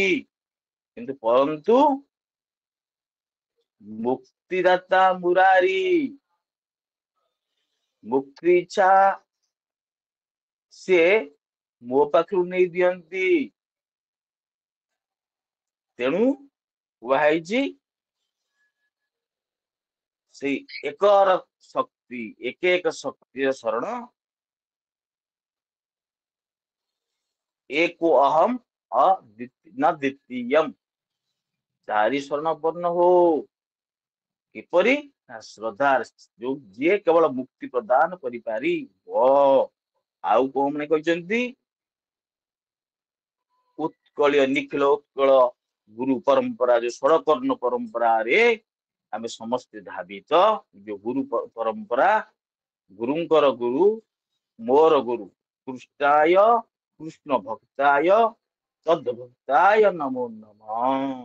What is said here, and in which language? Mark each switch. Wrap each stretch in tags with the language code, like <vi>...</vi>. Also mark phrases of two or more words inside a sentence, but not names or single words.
<or>କିନ୍ତୁ ପରନ୍ତୁ ମୁକ୍ତିଦାତା ମୁରାରୀ ମୁକ୍ତି ଇଚ୍ଛା ସିଏ ମୋ ପାଖରୁ ନେଇ ଦିଅନ୍ତି। ତେଣୁ କୁହା ହେଇଛି ସେଇ ଏକର ଶକ୍ତି ଏକ ଶକ୍ତିର ଶରଣ</or> <sa>एको अहम न द्वितीयम।</sa> <or>ଚାରି ସ୍ୱର୍ଣ୍ଣପନ୍ନ ହଉ କିପରି ନା ଶ୍ରଦ୍ଧା ଯୋଉ ଯିଏ କେବଳ ମୁକ୍ତି ପ୍ରଦାନ କରିପାରିବ। ଆଉ କୋଉ ମାନେ କହିଛନ୍ତି ଉତ୍କଳୀୟ ନିଖିଳ ଉତ୍କଳ ଗୁରୁ ପରମ୍ପରା ଯୋଉ ଷଡ଼କର୍ଣ୍ଣ ପରମ୍ପରାରେ ଆମେ ସମସ୍ତେ ଧାବିତ ଯୋଉ ଗୁରୁ ପରମ୍ପରା ଗୁରୁଙ୍କର ଗୁରୁ ମୋର ଗୁରୁ</or> <sa>କୃଷ୍ଣାୟ କୃଷ୍ଣ ଭକ୍ତାୟ ତଦ୍ଭକ୍ତାୟ ନମୋ ନମଃ।</sa>